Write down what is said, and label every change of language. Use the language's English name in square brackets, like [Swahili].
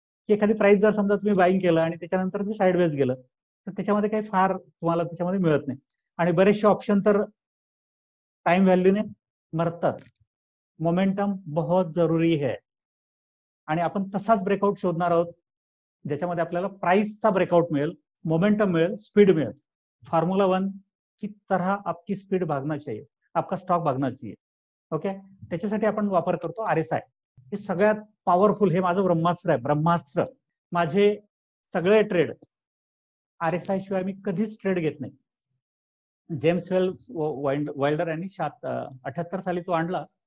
[Marathi] की एखादी प्राइस जर समजा तुम्ही बाईंग केलं आणि त्याच्यानंतर ते साईडवेज गेलं तर त्याच्यामध्ये काही फार तुम्हाला त्याच्यामध्ये मिळत नाही. आणि बरेचसे ऑप्शन तर टाइम व्हॅल्यूने मरतात. [Hindi] मोमेंटम बहुत जरुरी है. [Marathi] आणि आपण तसाच ब्रेकआउट शोधणार आहोत ज्याच्यामध्ये आपल्याला प्राइसचा ब्रेकआउट मिळेल, मोमेंटम मिळेल, स्पीड मिळेल. [Hindi] फॉर्म्युला 1 की तरह आपकी स्पीड भागना चाहिए, आपका स्टॉक भागना चाहिए. [Marathi] ओके, त्याच्यासाठी आपण वापर करतो RSI. हे सगळ्यात पॉवरफुल, हे माझं ब्रह्मास्त्र आहे, ब्रह्मास्त्र. माझे सगळे ट्रेड RSI शिवाय मी कधीच ट्रेड घेत नाही. जेम्स वाइल्डर यांनी 78 साली तो आणला.